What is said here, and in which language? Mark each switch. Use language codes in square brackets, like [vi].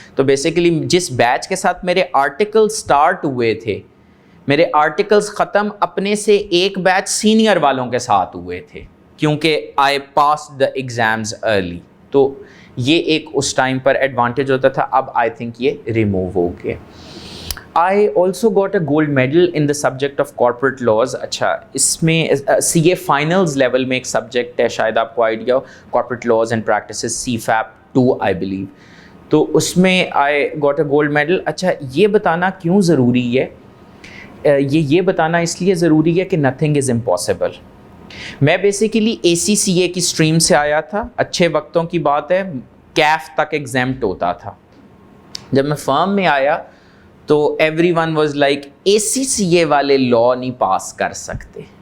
[ur] تو بیسیکلی جس بیچ کے ساتھ میرے آرٹیکل سٹارٹ ہوئے تھے، میرے آرٹیکلس ختم اپنے سے ایک بیچ سینئر والوں کے ساتھ ہوئے تھے، کیونکہ [en] I pass the exams early. [ur] تو یہ ایک اس ٹائم پر ایڈوانٹیج ہوتا تھا، اب آئی تھنک یہ ریموو ہو گیا. [en] I also got a gold medal in the subject of corporate laws. [ur] اچھا اس میں سی اے فائنلز لیول میں ایک سبجیکٹ ہے، شاید آپ کو idea ہو، [en] corporate laws and practices CFAP 2 I believe. [ur] تو اس میں [en] I got a gold medal. [ur] اچھا یہ بتانا کیوں ضروری ہے؟ یہ بتانا اس لیے ضروری ہے کہ [en] nothing is impossible. [ur] میں بیسیکلی اے سی سی اے کی اسٹریم سے آیا تھا، اچھے وقتوں کی بات ہے، کیف تک ایگزیمپٹ ہوتا تھا. جب میں فرم میں آیا تو every one was like a سی سی اے والے لا نہیں پاس کر سکتے.